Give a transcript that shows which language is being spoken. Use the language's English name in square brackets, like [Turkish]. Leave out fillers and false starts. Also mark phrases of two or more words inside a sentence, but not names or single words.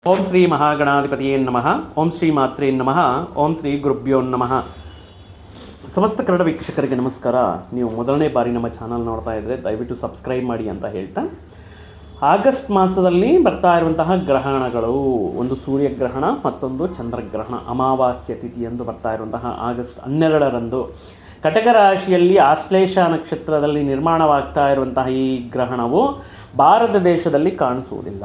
[Sanskrit] ಓಂ ಶ್ರೀ ಮಹಾಗಣಾಧಿಪತಿಯೇ ನಮಃ. ಓಂ ಶ್ರೀ ಮಾತ್ರೇ ನಮಃ. ಓಂ ಶ್ರೀ ಗುರುಭ್ಯೋ ನಮಃ. [Kannada] ಸಮಸ್ತ ಕನ್ನಡ ವೀಕ್ಷಕರಿಗೆ ನಮಸ್ಕಾರ. ನೀವು ಮೊದಲನೇ ಬಾರಿ ನಮ್ಮ ಚಾನಲ್ ನೋಡ್ತಾ ಇದ್ದರೆ ದಯವಿಟ್ಟು ಸಬ್ಸ್ಕ್ರೈಬ್ ಮಾಡಿ ಅಂತ ಹೇಳ್ತಾ, ಆಗಸ್ಟ್ ಮಾಸದಲ್ಲಿ ಬರ್ತಾ ಇರುವಂತಹ ಗ್ರಹಣಗಳು, ಒಂದು ಸೂರ್ಯಗ್ರಹಣ ಮತ್ತೊಂದು ಚಂದ್ರಗ್ರಹಣ, ಅಮಾವಾಸ್ಯ ತಿಥಿಯಂದು ಬರ್ತಾ ಇರುವಂತಹ ಆಗಸ್ಟ್ 12ರಂದು ಕಟಕ ರಾಶಿಯಲ್ಲಿ ಆಶ್ಲೇಷ ನಕ್ಷತ್ರದಲ್ಲಿ ನಿರ್ಮಾಣವಾಗ್ತಾ ಇರುವಂತಹ ಈ ಗ್ರಹಣವು ಭಾರತ ದೇಶದಲ್ಲಿ ಕಾಣಿಸುವುದಿಲ್ಲ.